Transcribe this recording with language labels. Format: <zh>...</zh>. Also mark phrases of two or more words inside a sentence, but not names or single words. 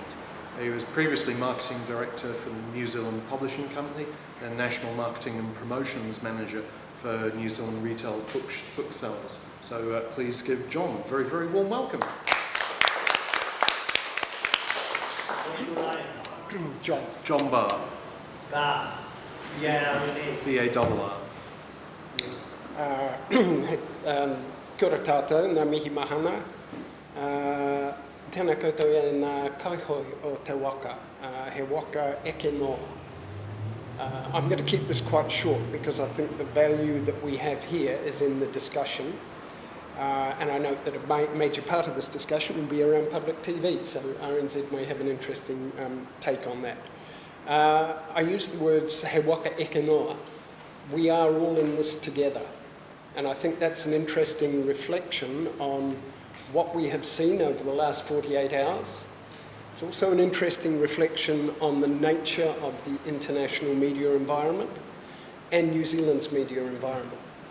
<en>He was previously Marketing Director for the New Zealand Publishing Company and National Marketing and Promotions Manager for New Zealand retail booksellers. So please give John a very, very warm welcome. John Barr. Barr. B-A-R-R.</en> <mi>Kia ora tātou, ngā mihi mahana. Tēnā koutou e ngā kaihoi o te waka, he waka eke noa.</mi> <en>I'm going to keep this quite short because I think the value that we have here is in the discussion. And I note that a major part of this discussion will be around public TV, so RNZ may have an interesting take on that. I use the words</en> <mi>he waka eke noa.</mi> <en>We are all in this together. And I think that's an interesting reflection on what we have seen over the last 48 hours. It's also an interesting reflection on the nature of the international media environment and New Zealand's media environment.</en>